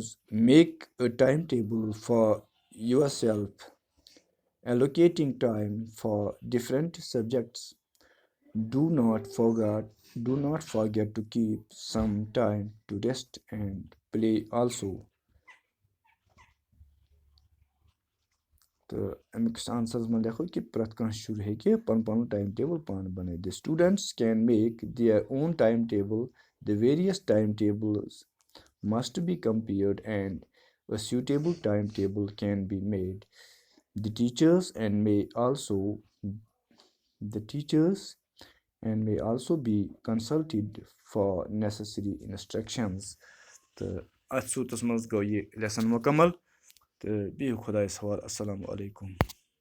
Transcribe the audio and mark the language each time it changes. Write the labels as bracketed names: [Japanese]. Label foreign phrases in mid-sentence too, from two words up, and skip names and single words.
[English] Make a timetable for yourself, allocating time for different subjects. Do not forget to keep some time to rest and play also. [Kashmiri] تہٕ اَمیُک آنسرَس منٛز لیکھو کہِ پرٛٮ۪تھ کانٛہہ شُر ہیٚکہِ پَنُن [English] time table [Kashmiri] پانہٕ بَنٲوِتھ. [English] The students can make their own timetable. The various timetables must be compared and a suitable timetable can be made. The teachers may also be consulted for necessary instructions. [Kashmiri] تہٕ اَتھ صوٗرتَس منٛز گوٚو یہِ لیسن مُکمل تہٕ بِہِو خۄدایَس حوالہٕ. [Arabic] اَسَلامُ علیکُم.